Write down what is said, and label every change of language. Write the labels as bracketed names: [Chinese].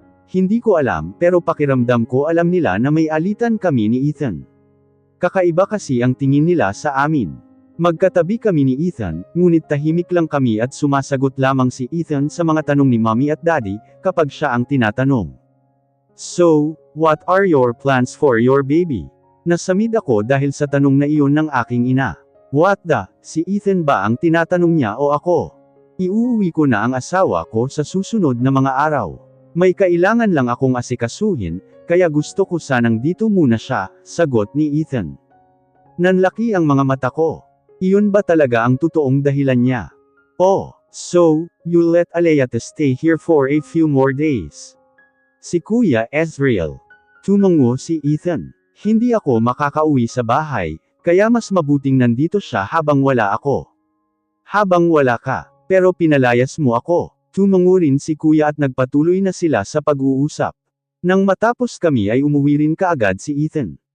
[Filipino] Hindi ko alam pero pakiramdam ko alam nila na may alitan kami ni Ethan. Kakaiba kasi ang tingin nila sa amin. Magkatabi kami ni Ethan, ngunit tahimik lang kami at sumasagot lamang si Ethan sa mga tanong ni Mommy at Daddy, kapag siya ang tinatanong. [English] So, what are your plans for your baby? [Filipino] Nasamid ako dahil sa tanong na iyon ng aking ina. [English] What the, [Filipino] si Ethan ba ang tinatanong niya o ako? Iuuwi ko na ang asawa ko sa susunod na mga araw. May kailangan lang akong asikasuhin, kaya gusto ko sanang dito muna siya, sagot ni Ethan. Nanlaki ang mga mata ko. Iyon ba talaga ang totoong dahilan niya? [English] Oh, so, you let Alea stay here for a few more days. [Filipino] Si Kuya Ezreal. Tumango si Ethan. Hindi ako makakauwi sa bahay, kaya mas mabuting nandito siya habang wala ako. Habang wala ka, pero pinalayas mo ako. Tumango rin si Kuya at nagpatuloy na sila sa pag-uusap. Nang matapos kami ay umuwi rin kaagad si Ethan.